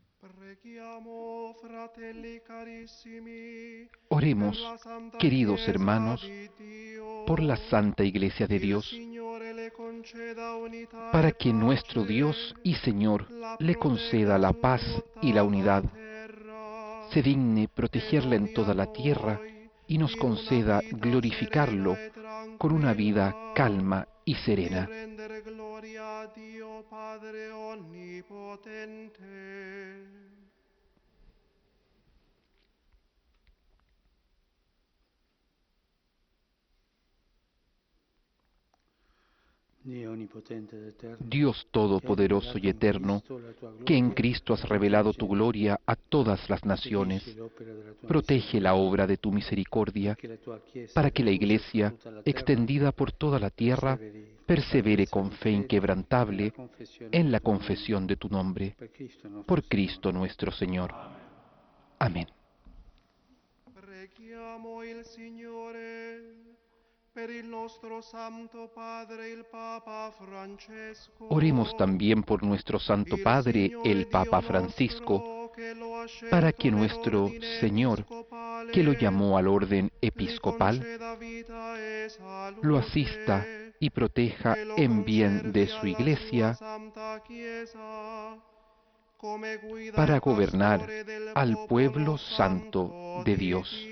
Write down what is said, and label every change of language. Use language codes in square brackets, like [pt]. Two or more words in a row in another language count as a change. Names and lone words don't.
[it] Preghiamo, fratelli carissimi, [es] Oremos, [it] per la Santa [es] queridos [it] Chiesa [es] hermanos, [it] di Dio. [es] por la Santa Iglesia de [it] Il [es] Dios, [it] Signore le conceda unità [es] para [it] e [es] que nuestro [it] pace, [es] Dios y Señor [it] la [es] le conceda [it] protegga [es] la [it] su [es] paz [it] tutta [es] y la [it] la [es] unidad, [it] terra, [es] se digne [it] e [es] protegerla en [it] doni a [es] toda la tierra [it] noi [es] y nos [it] in una [es] conceda [it] vita [es] glorificarlo [it] serena e [es] con una vida [it] tranquilla, [es] calma y [it] di [es] serena. [it] rendere gloria a Dio Padre Onnipotente. [es] Dios Todopoderoso y Eterno, que en Cristo has revelado tu gloria a todas las naciones, protege la obra de tu misericordia, para que la Iglesia, extendida por toda la tierra, persevere con fe inquebrantable en la confesión de tu nombre. Por Cristo nuestro Señor. Amén. [it] Preghiamo il Signore per il nostro Santo Padre, il Papa Francesco. [es] Oremos también por nuestro Santo Padre, el Papa Francisco, para que nuestro Señor, que lo llamó al orden episcopal, lo asista y proteja en bien de su Iglesia para gobernar al pueblo santo de Dios.